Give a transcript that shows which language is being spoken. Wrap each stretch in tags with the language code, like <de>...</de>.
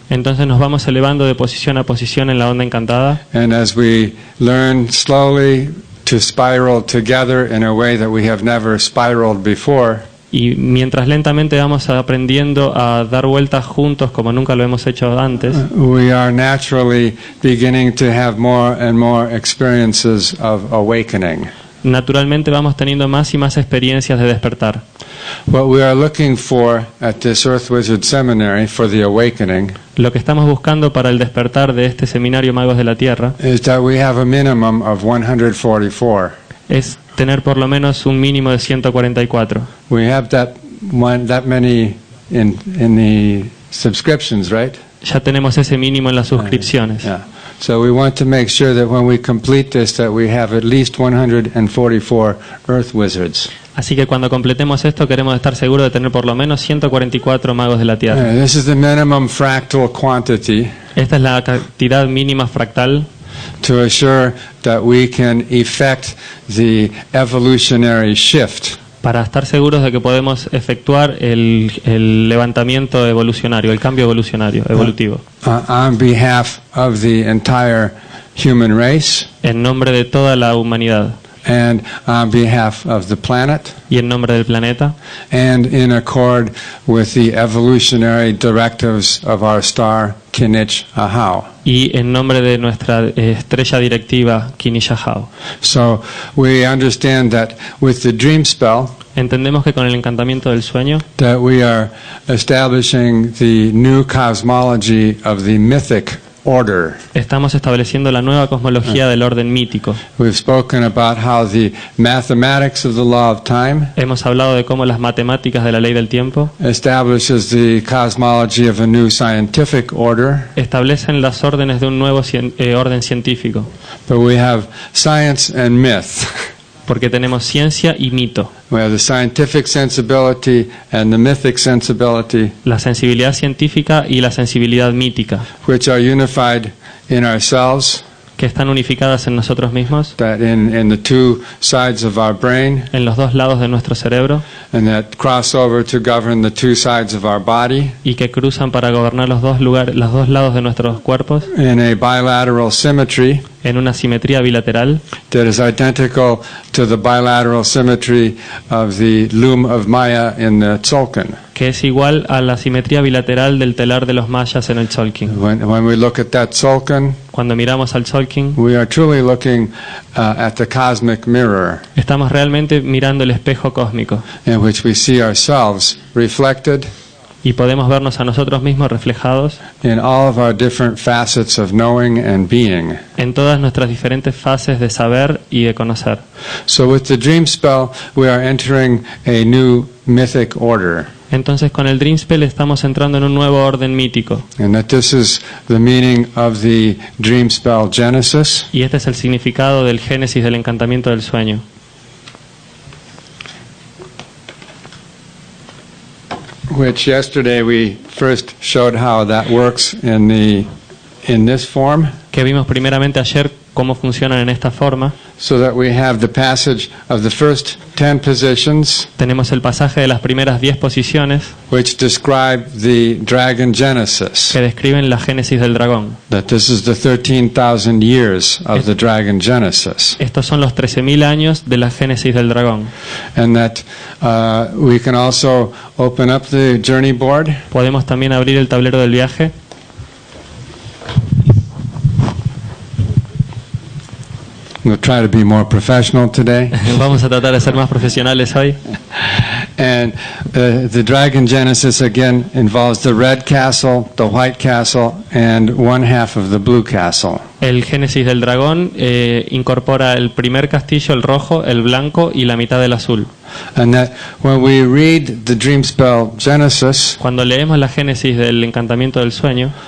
<es>entonces nos vamos elevando de posición a posición en la onda encantada,</es> <en>and as we learn slowly to spiral together in a way that we have never spiraled before,</en> <es>y mientras lentamente vamos aprendiendo a dar vueltas juntos como nunca lo hemos hecho antes,</es> <en>we are naturally beginning to have more and more experiences of awakening.</en> <es>naturalmente vamos teniendo más y más experiencias de despertar.</es> <en>What we are looking for at this Earth Wizard Seminary for the awakening</en> <es>Lo que estamos buscando para el despertar de este seminario Magos de la Tierra</es> <en>is that we have a minimum of 144.</en> <es>es tener por lo menos un mínimo de 144.</es> <en>We have that many in the subscriptions, right?</en> <es>Ya tenemos ese mínimo en las suscripciones.</es> <en>Yeah. So we want to make sure that when we complete this, that we have at least 144 Earth Wizards.</en> <es>Así que cuando completemos esto queremos estar seguros de tener por lo menos 144 Magos de la Tierra.</es> <en>This is the minimum fractal quantity</en> <es>Esta es la cantidad mínima fractal</es> <en>to assure that we can effect the evolutionary shift</en> <es>para estar seguros de que podemos efectuar el levantamiento evolucionario, el cambio evolutivo,</es> <en>on behalf of the entire human race,</en> <es>en nombre de toda la humanidad.</es> <en>and on behalf of the planet,</en> <es>y en nombre del planeta,</es> <en>and in accord with the evolutionary directives of our star, Kinich Ahau.</en> <es>y en nombre de nuestra estrella directiva, Kinishahau.</es> <en>So we understand that with the dream spell,</en> <es>Entendemos que con el encantamiento del sueño</es> <en>that we are establishing the new cosmology of the mythic order.</en> <es>estamos estableciendo la nueva cosmología del orden mítico.</es> <en>We've spoken about how the mathematics of the law of time</en> <es>Hemos hablado de cómo las matemáticas de la ley del tiempo</es> <en>establishes the cosmology of a new scientific order,</en> <es>establecen las órdenes de un nuevo orden científico,</es> <en>but we have science and myth.</en> <es>porque tenemos ciencia y mito.</es> <en>We have the scientific sensibility and the mythic sensibility,</en> <es>La sensibilidad científica y la sensibilidad mítica,</es> <en>which are unified in ourselves,</en> <es>que están unificadas en nosotros mismos,</es> <en>that in the two sides of our brain,</en> <es>en los dos lados de nuestro cerebro,</es> <en>and that cross over to govern the two sides of our body</en> <es>y que cruzan para gobernar los dos lados de nuestros cuerpos,</es> <en>in a bilateral symmetry</en> <es>en una simetría bilateral</es> <en>that is identical to the bilateral symmetry of the loom of Maya in the tzolkin.</en> <es>que es igual a la simetría bilateral del telar de los mayas en el tzolkin.</es> <en>When we look at that tzolkin,</en> <es>Cuando miramos al tzolkin,</es> <en>we are truly looking at the cosmic mirror</en> <es>estamos realmente mirando el espejo cósmico</es> <en>in which we see ourselves reflected</en> <es>y podemos vernos a nosotros mismos reflejados</es> <en>in all of our different facets of knowing and being.</en> <es>en todas nuestras diferentes fases de saber y de conocer.</es> <en>So with the dream spell, we are entering a new mythic order.</en> <es>Entonces con el Dream Spell estamos entrando en un nuevo orden mítico,</es> <en>And that this is the meaning of the dream spell Genesis,</en> <es>y este es el significado del génesis del encantamiento del sueño,</es> <en>which yesterday we first showed how that works in this form,</en> <es>que vimos primeramente ayer cómo funcionan en esta forma.</es> <en>so that we have the passage of the first 10 positions,</en> <es>Tenemos el pasaje de las primeras 10 posiciones</es> <en>which describe the dragon Genesis.</en> <es>que describen la génesis del dragón.</es> <en>That this is the 13,000 years of the dragon Genesis.</en> <es>Estos son los 13.000 años de la génesis del dragón.</es> <en>And that we can also open up the journey board.</en> <es>Podemos también abrir el tablero del viaje.</es> <en>We'll try to be more professional today.</en> <es>Vamos a tratar de ser más profesionales hoy.</es> <en>And the dragon Genesis again involves the red castle, the white castle, and one half of the blue castle.</en> <es>El génesis del dragón incorpora el primer castillo, el rojo, el blanco y la mitad del azul.</es> <en>And that when we read the dream spell Genesis,</en> <es>Cuando leemos la génesis del encantamiento del sueño,</es>